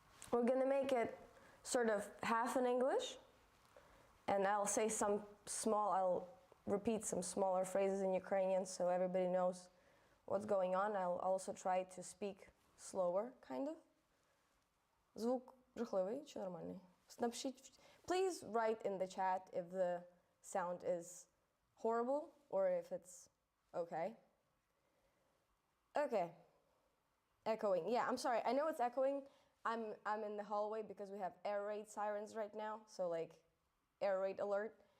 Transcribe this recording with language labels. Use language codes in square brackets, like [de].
[en] We're gonna make it sort of half in English, and I'll say I'll repeat some smaller phrases in Ukrainian so everybody knows what's going on. I'll also try to speak slower, kind of. [uk] Звук жахливий чи нормальний? Напишіть. [en] Please write in the chat if the sound is horrible or if it's okay. Okay. Echoing. Yeah, I'm sorry. I know it's echoing. I'm in the hallway because we have air raid sirens right now, so like air raid alert.